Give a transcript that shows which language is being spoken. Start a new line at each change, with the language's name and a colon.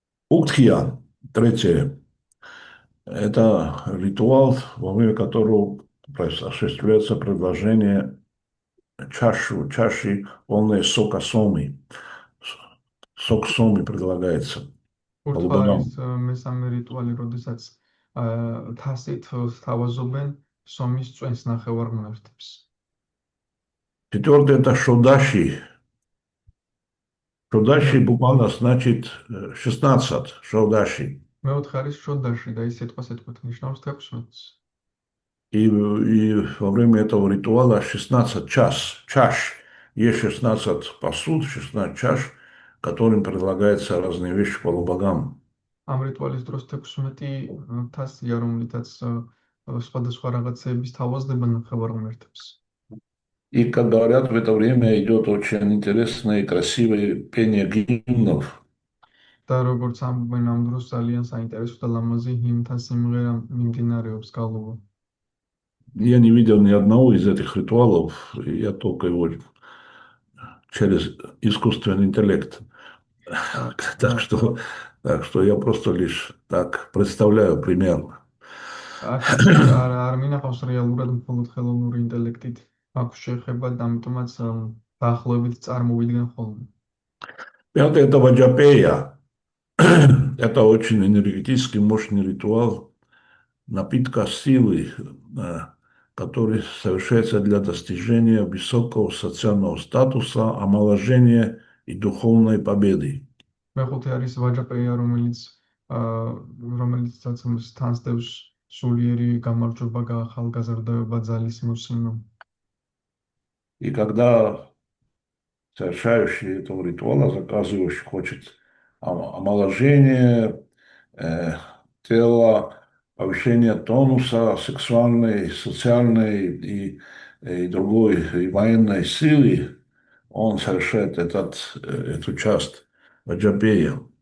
Russian: Уктхия, третье, это ритуал, во время которого осуществляется предложение чаши полной сока соми. Сок соми предлагается.
Georgian: ურთვა არის მესამე რიტუალი, როდესაც თასით სთავაზობენ სომის წვენს ნახევარღმერთებს.
Russian: Четвертое – это шодаши. Шодаши буквально значит 16, шодаши.
Georgian: მეოთხე არის შოდაში და ის სიტყვასიტყვით ნიშნავს 16-ს.
Russian: И во время этого ритуала 16 чаш. Есть 16 посуд, 16 чаш, которым предлагается разные вещи полубогам.
Georgian: ამ რიტუალის დროს 16 თასია, რომლითაც სხვადასხვა რაღაცეების თავაზდება ნახევარღმერთებს.
Russian: И, как говорят, в это время идет очень интересное и красивое пение гимнов.
Georgian: და როგორც ამბობენ, ამ დროს ძალიან საინტერესო და ლამაზი ჰიმნთა სიმღერა მიმდინარეობს გალობა.
Russian: Я не видел ни одного из этих ритуалов, я только его через искусственный интеллект. Так что я просто лишь так представляю примерно.
Georgian: არ მინახავს რეალურად მხოლოდ ხელოვნური ინტელექტით აქვს შეხება და ამიტომაც დაახლოებით წარმოვიდგენ ხოლმე.
Russian: Пятое – это ваджапея. Это очень энергетически мощный ритуал напитка силы, который совершается для достижения высокого социального статуса, омоложения и духовной победы.
Georgian: მეხუთე არის ვაჯაპეია, რომელიცაც თანსდევს სულიერი გამარჯვება, ახალგაზრდობა, ძალის მოსიმა.
Russian: И когда совершающий этого ритуала, заказывающий, хочет омоложения тела, повышения тонуса сексуальной, социальной и другой, и военной силы, он совершает эту часть ваджапея.